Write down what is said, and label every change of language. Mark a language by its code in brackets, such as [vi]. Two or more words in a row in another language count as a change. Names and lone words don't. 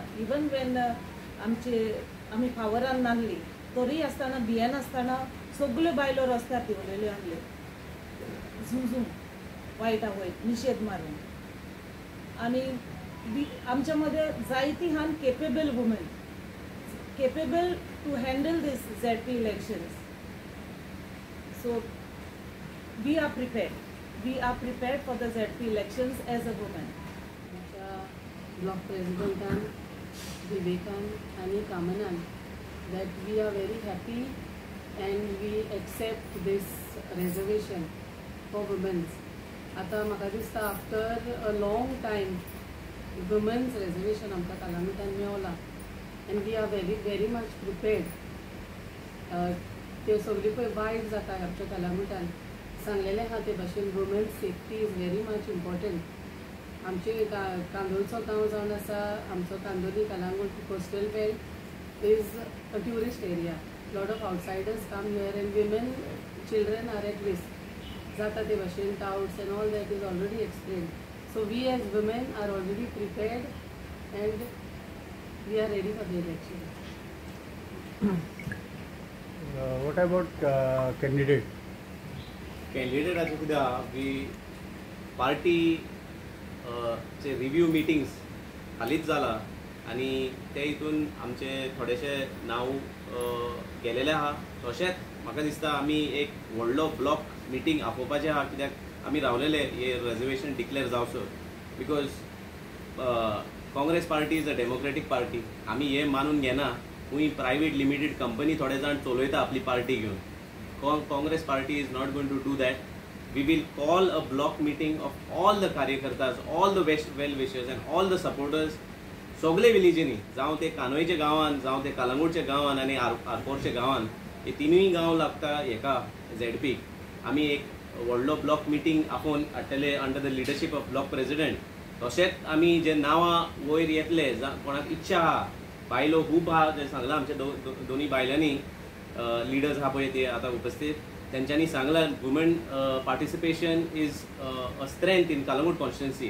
[en] even when [kok] आमी पावरान नासली तरी आसतना बियेन आसतना सगल्यो बायलो रस्त्यार देंवलेल्यो आहल्यो झुंजून वायटा वयर निशेध मारून. आनी आमच्या मध्ये जायती हान [en] capable women capable to handle this ZP elections. So we are prepared. we are prepared for the ZP elections as a woman. [kok] आमच्या ब्लॉक प्रेसिडेंटान विवेकान आनी कामनान [en] that we are very happy and we accept this reservation for women. [kok] आता म्हाका दिसता [en] after a long time women's reservation [kok] आमकां कालामितान मेवला [en] and we are very much prepared. [kok] त्यो सगळी पळय वायट जाता आमच्या कालामितान सांगलेलें आहा ते भाशेन [en] women's safety is very much important. [kok] आमचे कांदोळचो गांव जावन आसा आमचो कांदोली कलंगूट [en] coastal belt is a tourist area. lot of outsiders come here and women children are at risk [kok] जाता ते भाशेन [en] touts and all that is already explain. so we as women are already prepared and we are ready for the election. What about candidate? [kok] कॅन्डिडेटाचे कित्याक वी पार्टी चे [en] review meetings [kok] हालींच जाला आनी ते हितून आमचे थोडेशे नांव गेलेले आहा. तशेंच म्हाका दिसता आमी एक व्हडलो [en] block meeting [kok] आपोवपाचें आहा कित्याक आमी रावलेले हे [en] reservation declare [kok] जावसर. [en] because Congress party is a democratic party. [kok] आमी हे मानून घेना खूंय [en] private limited company [kok] थोडे जाण चलयता आपली पार्टी घेवन. [en] Congress party is not going to do that. We will call a block meeting of all the कार्यकर्तास, all the well-wishers and all the supporters. [kok] सगळे विलेजींनी जावं ते कानोयचे गांवान जावं ते कलंगूटचे गांवान आनी आरपोरचे गांवान हे तिनूय गांव लागता हेका ZP. आमी एक व्हडलो [en] block meeting [kok] आपोवन हाडटले [en] under the leadership of block president. [kok] तशेंच आमी जे नांवां वयर येतले कोणाक इच्छा आहा बायलो खूब आहा जे सांगलां आमच्या दोनी बायलांनी लीडर्स आहा पळय ते आतां उपस्थित तेंच्यांनी सांगलां [en] women participation is a strength in Calangute constituency.